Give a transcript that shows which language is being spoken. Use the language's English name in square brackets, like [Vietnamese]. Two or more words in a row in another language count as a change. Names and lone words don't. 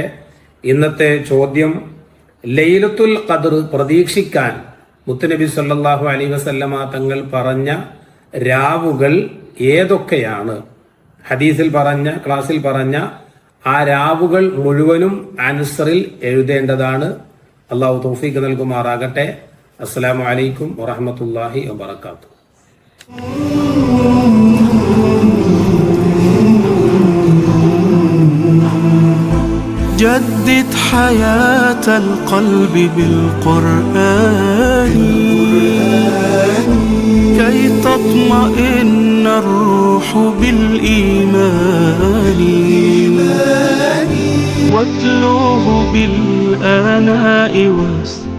[Malayalam] ഇന്നത്തെ ചോദ്യം, ലൈലത്തുൽ ഖദ്ർ പ്രതീക്ഷിക്കാൻ മുത്തുനബി [Arabic] صلى الله عليه وسلم [Malayalam] തങ്ങൾ പറഞ്ഞ രാവുകൾ ഏതൊക്കെയാണ്? ഹദീസിൽ പറഞ്ഞ, ക്ലാസ്സിൽ പറഞ്ഞ ആ രാവുകൾ മുഴുവനും ആൻസറിൽ എഴുതേണ്ടതാണ്. അള്ളാഹു തൗഫീഖ് നൽകുമാറാകട്ടെ. [Arabic] السلام عليكم ورحمة الله وبركاته. جدد حياة القلب بالقرآن كي تطمئن الروح بالإيمان واتلوه بالآناء